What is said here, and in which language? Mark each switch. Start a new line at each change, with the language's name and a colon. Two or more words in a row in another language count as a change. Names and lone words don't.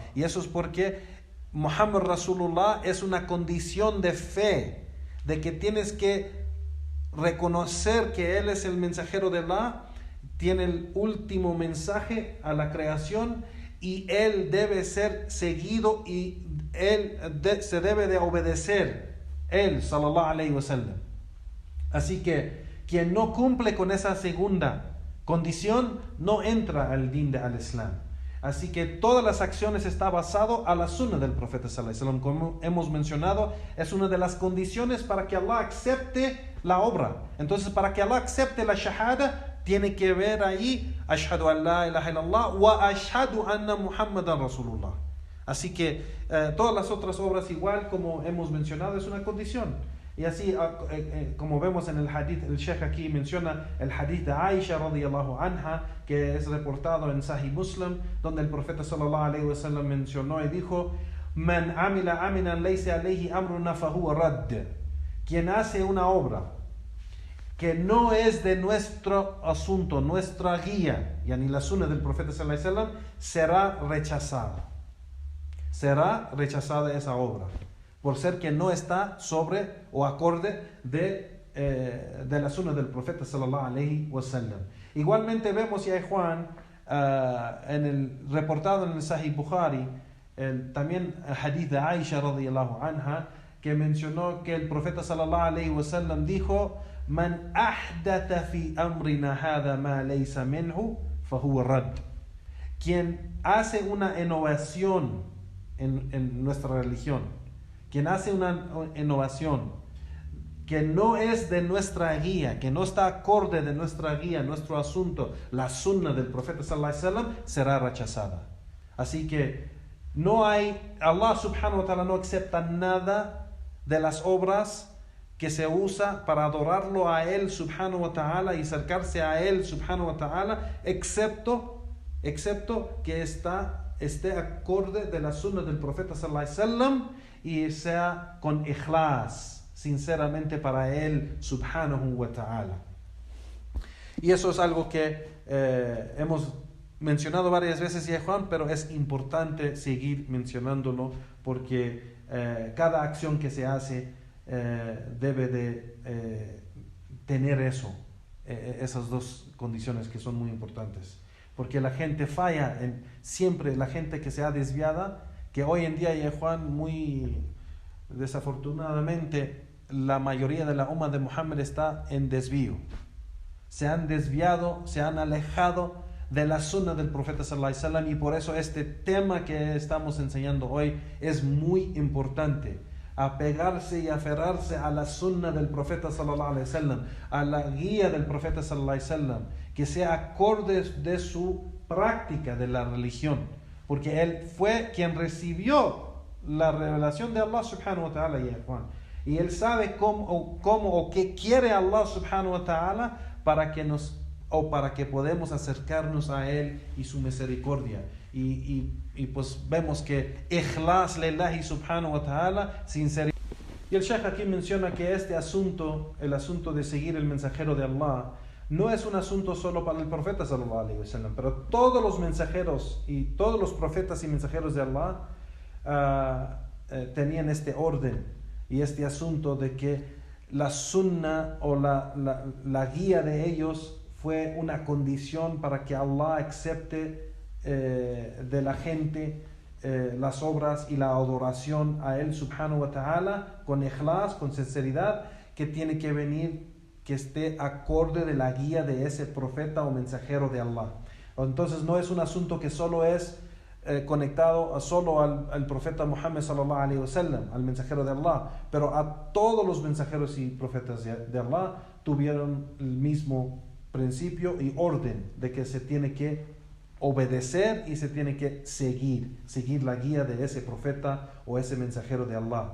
Spanish: Y eso es porque
Arabic: محمد رسول الله
Spanish: es una condición de fe, de que tienes que reconocer que él es el mensajero de Allah, tiene el último mensaje a la creación, y él debe ser seguido, y se debe de obedecer él,
Arabic: صلى الله عليه وسلم.
Spanish: Así que quien no cumple con esa segunda condición no entra al
Arabic: دين الإسلام.
Spanish: Así que todas las acciones están basadas a la sunna del profeta
Arabic: صلى الله عليه وسلم.
Spanish: Como hemos mencionado, es una de las condiciones para que Allah acepte la obra. Entonces, para que Allah acepte la shahada, tiene que ver ahí
Arabic: أشهد أن لا إله إلا الله وأشهد أن محمدا رسول الله.
Spanish: Así que todas las otras obras, igual como hemos mencionado, es una condición. Y así como vemos en el hadith, el Sheikh aquí menciona el hadith de Aisha
Arabic: رضي الله عنها,
Spanish: que es reportado en Sahih Muslim, donde el profeta
Arabic: صلى الله عليه وسلم
Spanish: mencionó y dijo:
Arabic: من عمل عملا ليس عليه أمرنا فهو رد.
Spanish: Quien hace una obra que no es de nuestro asunto, nuestra guía, y ni la sunna del profeta
Arabic: صلى الله عليه وسلم,
Spanish: será rechazada. Será rechazada esa obra, por ser que no está sobre o acorde de la sunna del profeta
Arabic: صلى الله عليه وسلم.
Spanish: Igualmente vemos, ya Juan, reportado en el Sahih Bukhari, también el hadith de Aisha
Arabic: رضي الله عنها,
Spanish: que mencionó que el profeta
Arabic: صلى الله عليه وسلم
Spanish: dijo:
Arabic: من أحدث في أمرنا هذا ما ليس منه فهو رد.
Spanish: Quien hace una innovación en nuestra religión, quien hace una innovación que no es de nuestra guía, que no está acorde de nuestra guía, nuestro asunto, la sunna del profeta
Arabic: صلى الله عليه وسلم,
Spanish: será rechazada. Así que Allah
Arabic: سبحانه وتعالى
Spanish: no acepta nada de las obras que se usa para adorarlo a Él
Arabic: سبحانه وتعالى
Spanish: y acercarse a Él
Arabic: سبحانه وتعالى,
Spanish: excepto que esté acorde de la sunna del profeta
Arabic: صلى الله عليه وسلم
Spanish: y sea con ikhlas, sinceramente para Él
Arabic: سبحانه وتعالى.
Spanish: Y eso es algo que hemos mencionado varias veces ya, Juan, pero es importante seguir mencionándolo porque cada acción que se hace debe de tener esas dos condiciones que son muy importantes. Porque la gente falla, siempre la gente que se ha desviada, que hoy en día, ya, Juan, muy desafortunadamente, la mayoría de la umma de Muhammad está en desvío. Se han desviado, se han alejado de la sunna del profeta
Arabic: صلى الله عليه وسلم,
Spanish: y por eso este tema que estamos enseñando hoy es muy importante. Apegarse y aferrarse a la sunna del profeta
Arabic: صلى الله عليه وسلم,
Spanish: a la guía del profeta
Arabic: صلى الله عليه وسلم,
Spanish: que sea acorde de su práctica de la religión, porque él fue quien recibió la revelación de Allah
Arabic: سبحانه وتعالى,
Spanish: y él sabe cómo o qué quiere Allah
Arabic: سبحانه وتعالى
Spanish: para que podamos acercarnos a él y su misericordia. Y pues vemos que
Arabic: إخلاص لله سبحانه وتعالى,
Spanish: sinceridad. Y el Shaykh aquí menciona que este asunto, el asunto de seguir el mensajero de Allah, no es un asunto solo para el profeta
Arabic: صلى الله عليه وسلم,
Spanish: pero todos los mensajeros y todos los profetas y mensajeros de Allah tenían este orden y este asunto de que la sunna o la guía de ellos fue una condición para que Allah acepte de la gente las obras y la adoración a Él
Arabic: سبحانه وتعالى
Spanish: con ikhlas, con sinceridad, que tiene que venir, que esté acorde de la guía de ese profeta o mensajero de Allah. Entonces no es un asunto que solo es conectado solo al profeta Muhammad
Arabic: صلى الله عليه وسلم,
Spanish: al mensajero de Allah, pero a todos los mensajeros y profetas de Allah tuvieron el mismo principio y orden de que se tiene que obedecer y se tiene que seguir la guía de ese profeta o ese mensajero de Allah.